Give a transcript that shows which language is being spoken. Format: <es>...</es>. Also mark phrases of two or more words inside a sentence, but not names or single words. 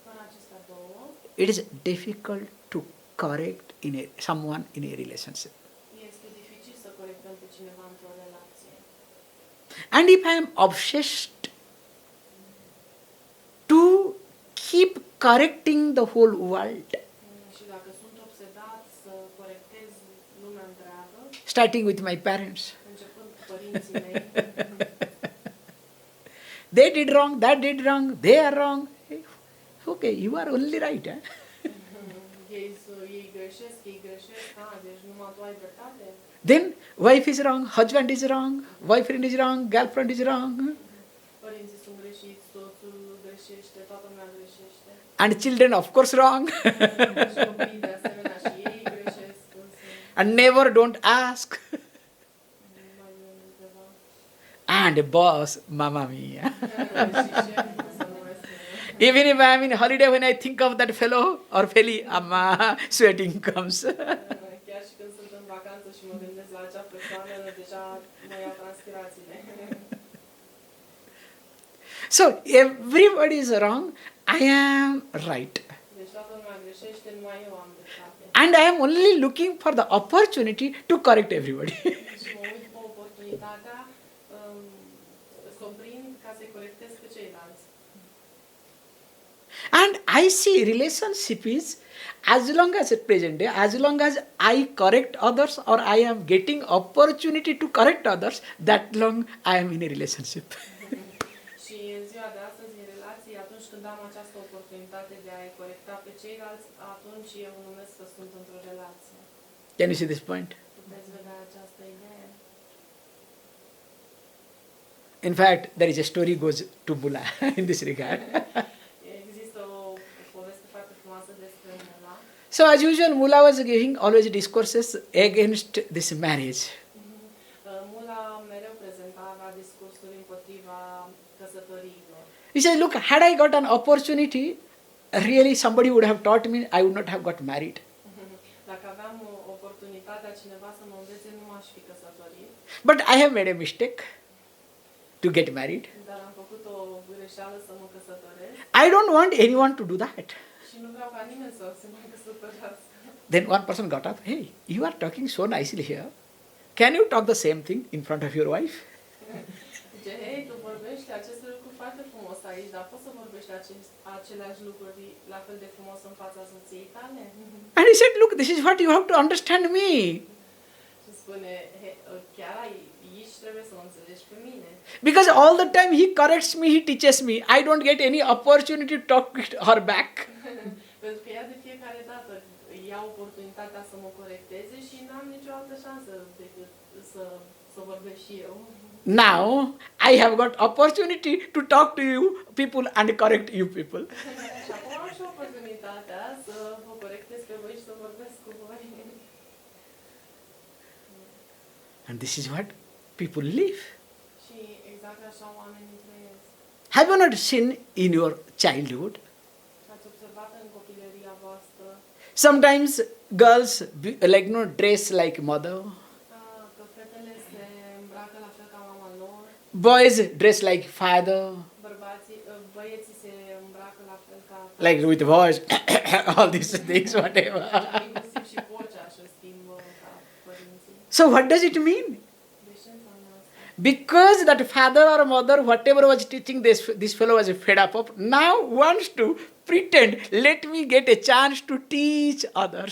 <ro>acestea două,</ro> <en>it is difficult to correct someone in a relationship.</en> <ro>este dificil să corectăm pe cineva într-o relație.</ro> <en>And if I am obsessed to keep correcting the whole world,</en> <ro>Și dacă sunt obsedat să corectez lumea întreagă,</ro> <en>starting with my parents,</en> <ro>începând cu părinții mei,</ro> <en>they did wrong, that did wrong, they are wrong. Okay, you are only right.</en> <ro>ei greșesc, deci numai tu ai dreptate.</ro> <en>Then wife is wrong, husband is wrong, boyfriend is wrong, girlfriend is wrong,</en> <ro>Părinții sunt greșiți, soțul greșește, toată lumea greșește.</ro> <en>and children of course wrong.</en> <ro>Și copiii de asemenea și ei greșesc.</ro> <en>And never don't ask.</en> <ro>Mai undeva.</ro> <en>And boss,</en> <it>mamma mia.</it> <ro>Și șefii să nu mai spune.</ro> <en>Even if I am in holiday, when I think of that fellow or felly, amma, sweating comes.</en> <ro>Chiar și când sunt în vacanță și mă gândesc la acea persoană, deja mă iau transpirațiile.</ro> <en>So everybody is wrong, I am right.</en> <ro>Deci toată lumea greșește, numai eu am dreptate.</ro> <en>And I am only looking for the opportunity to correct everybody.</en> <ro>Și mă uit cu oportunitatea să o prind ca să-i corectez pe ceilalți.</ro> <en>And I see relationship is, as long as at present day, as long as I correct others or I am getting opportunity to correct others, that long I am in a relationship.</en> <ro>Și în ziua de astăzi, în relații, atunci când am această oportunitate de a-i corecta pe ceilalți, atunci eu numesc că sunt într-o relație.</ro> <en>Can you see this point?</en> <ro>Puteți vedea această idee?</ro> <en>In fact, there is a story goes to Mula in this regard.</en> <ro>Există o poveste foarte frumoasă despre Mula.</ro> <en>So as usual, Mula was giving always discourses against this marriage.</en> <ro>Mula mereu avea discursuri împotriva căsătoriilor.</ro> <en>He said, look, had I got an opportunity, really somebody would have taught me, I would not have got married.</en> <ro>Dacă aveam oportunitatea cineva să mă învețe, nu m-aș fi căsătorit.</ro> <en>But I have made a mistake to get married.</en> <ro>Dar am făcut o greșeală să mă căsătoresc</ro> <en>I don't want anyone to do that.</en> <ro>și nu vreau ca nimeni să se mai căsătorească.</ro> <en>Then one person got up, hey, you are talking so nicely here. Can you talk the same thing in front of your wife?</en> <ro>Zice, hei, tu vorbești aceste lucruri foarte frumos aici, dar poți să vorbești aceleași lucruri la fel de frumos în fața soției tale?</ro> <en>And he said, look, this is what you have to understand me.</en> <ro>Și spune, chiar aici trebuie să mă înțelegi pe mine.</ro> <en>Because all the time he corrects me, he teaches me. I don't get any opportunity to talk her back.</en> <ro>Pentru că ea de fiecare dată ia oportunitatea să mă corecteze și n-am nicio altă șansă decât să vorbesc și eu.</ro> <en>Now, I have got opportunity to talk to you people and correct you people.</en> <ro>Și acum am și oportunitatea să vă corectez pe voi și să vorbesc cu voi.</ro> <en>And this is what people live.</en> <ro>Și exact așa oamenii trăiesc.</ro> <en>Have you not seen in your childhood?</en> <ro>Ați observat în copilăria voastră</ro> <en>Sometimes girls dress like mother.</en> <ro>că fetele se îmbracă la fel ca mama lor,</ro> <en>Boys dress like father.</en> <ro>băieții se îmbracă la fel ca</ro> <en>Like with voice, all these things, whatever.</en> <ro>inclusiv și vocea își schimbă ca părinții.</ro> <en>So what does it mean?</en> <ro>Deci ce înseamnă asta?</ro> <en>Because that father or mother, whatever was teaching this fellow was fed up of, now wants to pretend, let me get a chance to teach others.</en>